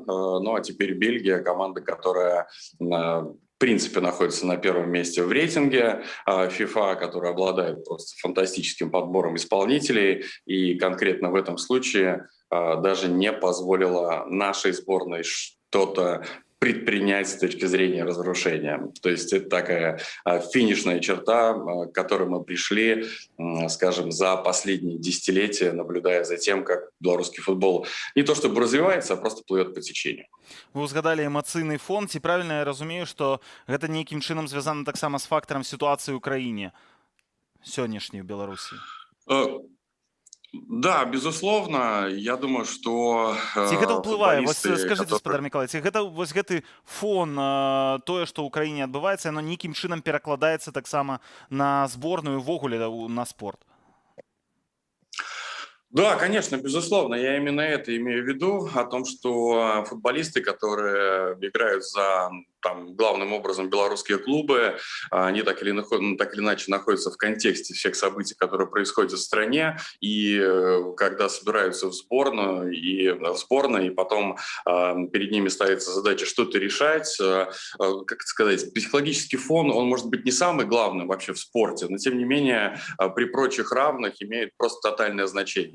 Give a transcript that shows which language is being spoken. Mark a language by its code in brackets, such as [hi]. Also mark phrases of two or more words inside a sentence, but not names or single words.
[ru] Ну а теперь Бельгия, команда, которая в принципе находится на первом месте в рейтинге FIFA, который обладает просто фантастическим подбором исполнителей, и конкретно в этом случае даже не позволила нашей сборной что-то предпринять с точки зрения разрушения. То есть это такая финишная черта, к которой мы пришли, скажем, за последние десятилетия, наблюдая за тем, как белорусский футбол не то чтобы развивается, а просто плывет по течению. [be] Вы узгадали эмоцыйны фон, ці правільна я разумею, што гэта нейкім чынам звязана таксама з фактарам сітуацыі ў краіне сённяшняй у Беларусі? [ru] Да, безусловно, я думаю, что [be] ці гэта ўплывае? Вось скажыце, спадар Мікалай, ці гэта вось гэты фон, тое, што ў краіне адбываецца, яно нейкім чынам перакладаецца таксама на зборную, увогуле на спорт? [ru] Да, конечно, безусловно. Я именно это имею в виду, о том, что футболисты, которые играют за главным образом белорусские клубы, они так или иначе находятся в контексте всех событий, которые происходят в стране, и когда собираются в сборную, и потом перед ними ставится задача что-то решать, как сказать, психологический фон, он может быть не самый главный вообще в спорте, но тем не менее при прочих равных имеет просто тотальное значение.